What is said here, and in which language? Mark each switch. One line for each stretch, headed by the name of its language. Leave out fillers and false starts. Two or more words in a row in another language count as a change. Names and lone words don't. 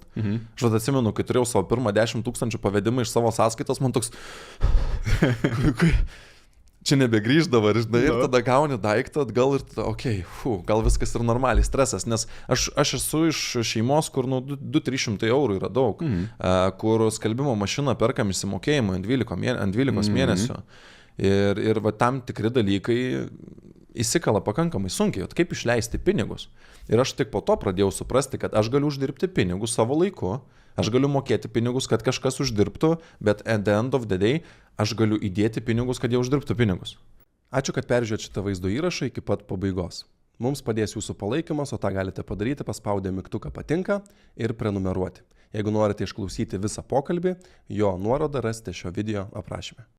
Lithuanian: Aš atsimenu, kai turėjau savo pirmą 10 000 pavedimą iš savo sąskaitos, man toks čia nebegrįždavo, žinai, ir tada gauni daiktą atgal ir tada, gal viskas ir normaliai, stresas, nes aš esu iš šeimos, kur 200-300 eurų yra daug, kur skalbimo mašiną perkam išsimokėjimui ant 12 mėnesių. Ir tam tikri dalykai įsikala pakankamai sunkiai, kaip išleisti pinigus. Ir aš tik po to pradėjau suprasti, kad aš galiu uždirbti pinigus savo laiku, aš galiu mokėti pinigus, kad kažkas uždirbtų, bet
English: at the end of the day
Lithuanian: aš galiu įdėti pinigus, kad jie uždirbtų pinigus. Ačiū, kad peržiūrėjote šitą vaizdo įrašą iki pat pabaigos. Mums padės jūsų palaikymas, o tą galite padaryti paspaudę mygtuką patinka ir prenumeruoti. Jeigu norite išklausyti visą pokalbį, jo nuorodą rasite šio video aprašyme.